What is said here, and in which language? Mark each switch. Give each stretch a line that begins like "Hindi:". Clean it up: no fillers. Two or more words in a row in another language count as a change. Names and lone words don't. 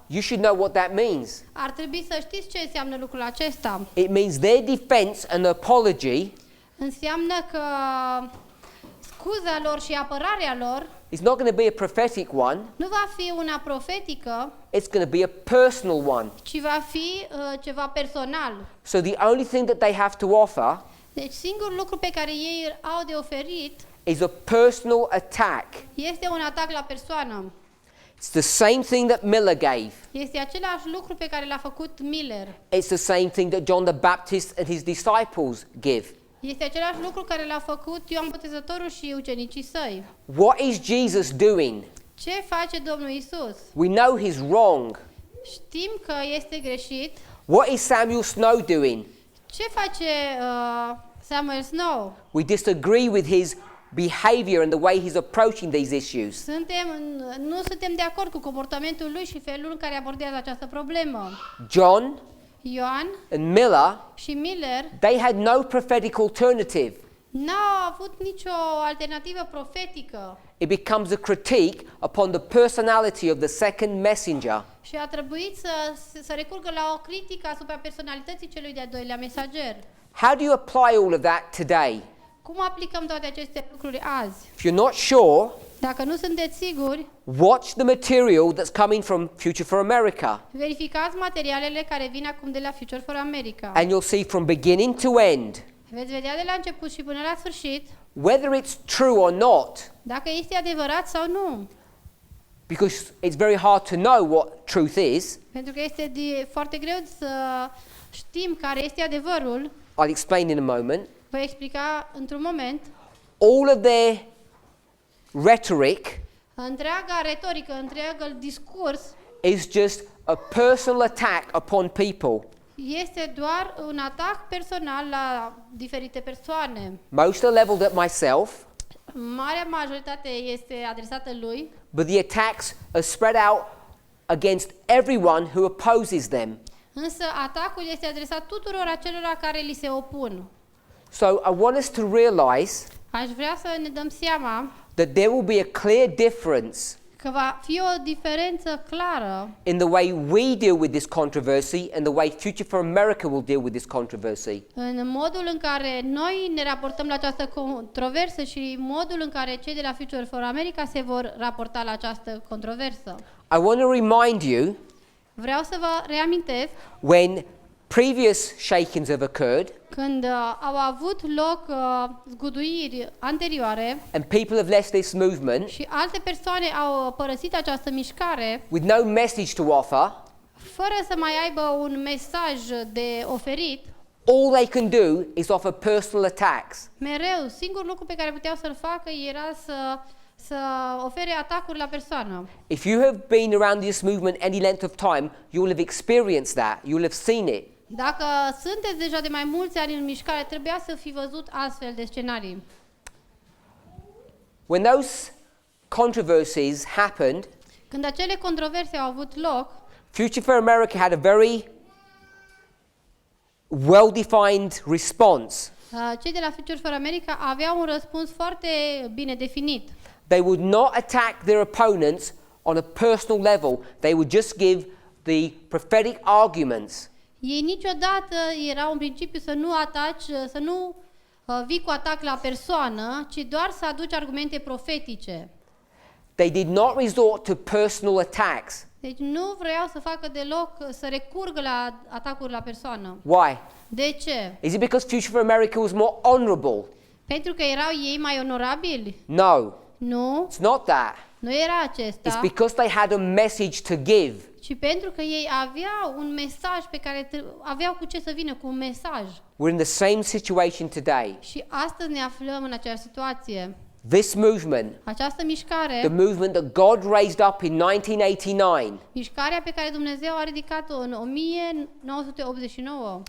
English: you should know what that means.
Romanian: ar trebui să știți ce înseamnă lucrul acesta.
English: It means their defense and apology
Romanian: Înseamnă că scuza lor și apărarea lor
English: is not going to be a prophetic one,
Romanian: nu va fi una profetică,
English: it's going to be a personal one.
Romanian: ci va fi ceva personal.
English: So the only thing that they have to offer
Romanian: Deci singurul lucru pe care ei au de oferit
English: is a personal attack.
Romanian: este un atac la persoană.
English: It's the same thing that Miller gave.
Romanian: Este același lucru pe care l-a făcut Miller.
English: It's the same thing that John the Baptist and his disciples give.
Romanian: Este același lucru care l-a făcut Ioan Botezătorul și ucenicii săi.
English: What is Jesus doing?
Romanian: Ce face Domnul Isus?
English: We know he's wrong.
Romanian: Știm că este greșit.
English: What is Samuel Snow doing?
Romanian: Ce face Samuel Snow?
English: We disagree with his behavior and the way he's approaching these issues.
Romanian: Nu suntem de acord cu comportamentul lui și felul în care abordează această problemă.
English: John
Romanian: Ioan
English: and Miller,
Romanian: și Miller
English: they had no prophetic alternative.
Romanian: n-au avut nicio alternativă profetică
English: It becomes a critique upon the personality of the second messenger.
Romanian: și a trebuit să recurgă la o critică asupra personalității celui de-al doilea mesager.
English: How do you apply all of that today?
Romanian: Cum aplicăm toate aceste lucruri azi?
English: If you're not sure,
Romanian: Dacă nu sunteți siguri,
English: watch the material that's coming from Future for America,
Romanian: verificați materialele care vin acum de la Future for America.
English: and you'll see from beginning to end
Romanian: Veți vedea de la început și până la sfârșit
English: whether it's true or not,
Romanian: dacă este adevărat sau nu.
English: because it's very hard to know what truth is.
Romanian: Pentru că este foarte greu să știm care este adevărul.
English: I'll explain in a moment.
Romanian: Voi explica într-un moment.
English: All of their rhetoric
Romanian: Întreaga retorică, întreagul discurs
English: is just a personal attack upon people.
Romanian: este doar un atac personal la diferite persoane.
English: Most are leveled at myself,
Romanian: Marea majoritate este adresată lui,
English: but the attacks are spread out against everyone who opposes them.
Romanian: însă atacul este adresat tuturor acelora care li se opun.
English: So I want us to realize
Romanian: Aș vrea să ne dăm seama
English: that there will be a clear difference
Romanian: că va fi o diferență clară
English: in the way we deal with this controversy and the way Future for America will deal with this controversy.
Romanian: în modul în care noi ne raportăm la această controversă și modul în care cei de la Future for America se vor raporta la această controversă.
English: I want to remind you,
Romanian: Vreau să vă reamintesc
English: when previous shakings have occurred
Romanian: când au avut loc zguduiri anterioare
English: and people have left this movement
Romanian: și alte persoane au părăsit această mișcare
English: with no message to offer,
Romanian: fără să mai aibă un mesaj de oferit,
English: all they can do is offer personal attacks.
Romanian: mereu, singurul lucru pe care puteau să-l facă era să ofere atacuri la persoană.
English: If you have been around this movement any length of time, you will have experienced that. You will have seen it.
Romanian: Dacă sunteți deja de mai mulți ani în mișcare, trebuia să fi văzut astfel de scenarii.
English: When those controversies happened,
Romanian: Când acele controverse au avut loc,
English: Future for America had a very well-defined response.
Romanian: cei de la Future for America aveau un răspuns foarte bine definit.
English: They would not attack their opponents on a personal level. They would just give the prophetic arguments.
Romanian: Ei niciodată erau în principiu să nu ataci, să nu vii cu atac la persoană, ci doar să aduci argumente profetice.
English: They did not resort to personal attacks.
Romanian: Deci nu vreau să facă deloc, să recurgă la atacuri la persoană.
English: Why?
Romanian: De ce?
English: Is it because Future for America was more honorable?
Romanian: Pentru că erau ei mai onorabili?
English: No,
Romanian: Nu,
English: it's not that.
Romanian: nu era
English: It's
Romanian: acesta,
English: because they had a message to give.
Romanian: ci pentru că ei aveau un mesaj pe care aveau cu ce să vină, cu un mesaj.
English: We're in the same situation today.
Romanian: Și astăzi ne aflăm în aceeași situație.
English: This movement,
Romanian: Această
English: the
Romanian: mișcare,
English: movement that God raised up in 1989,
Romanian: mișcarea pe care Dumnezeu a ridicat-o în 1989,